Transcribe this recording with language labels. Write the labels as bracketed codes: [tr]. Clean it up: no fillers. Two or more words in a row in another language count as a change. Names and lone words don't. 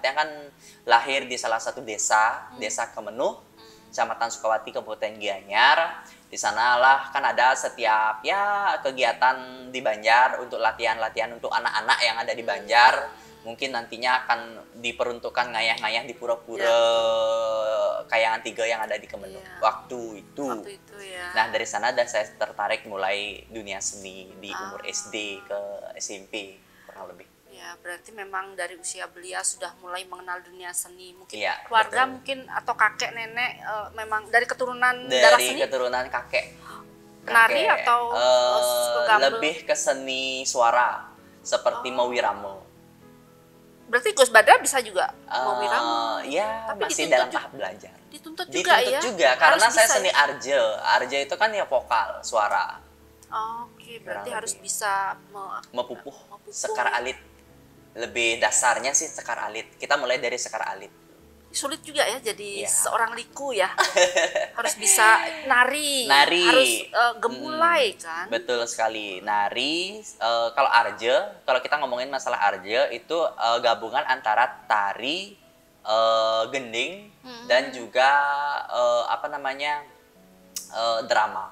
[id] Dia kan lahir di salah satu desa Kemenuh, Kecamatan Sukawati, Kabupaten Gianyar. Di sanalah kan ada setiap kegiatan di Banjar untuk latihan untuk anak-anak yang ada di Banjar. Mungkin nantinya akan diperuntukkan ngayah-ngayah di pura-pura Kayangan 3 yang ada di Kemenuh waktu itu ya. Nah, dari sana saya tertarik mulai dunia seni di umur SD ke SMP kurang lebih. Ya, berarti memang dari usia belia sudah mulai mengenal dunia seni. Mungkin keluarga mungkin atau kakek nenek memang dari keturunan darah seni. Dari keturunan kakek. nari kakek. atau gambel? Lebih ke seni suara seperti mawiramo. Berarti Gus Badra bisa juga mawiramo. Ya, Tapi masih dituntut dalam tahap belajar. Dituntut juga Dituntut ya. juga Harus karena saya bisa seni ya? arje. Arje itu kan ya vokal, suara. Oke, berarti Kurang harus lebih. bisa Mepupuh, sekar alit. Lebih dasarnya sih sekar alit. Kita mulai dari sekar alit. Sulit juga ya jadi Iya. seorang liku ya. Harus bisa nari. Nari. Harus gemulai kan. Betul sekali. Nari, kalau arje, kalau kita ngomongin masalah arje itu gabungan antara tari, gending, dan juga drama.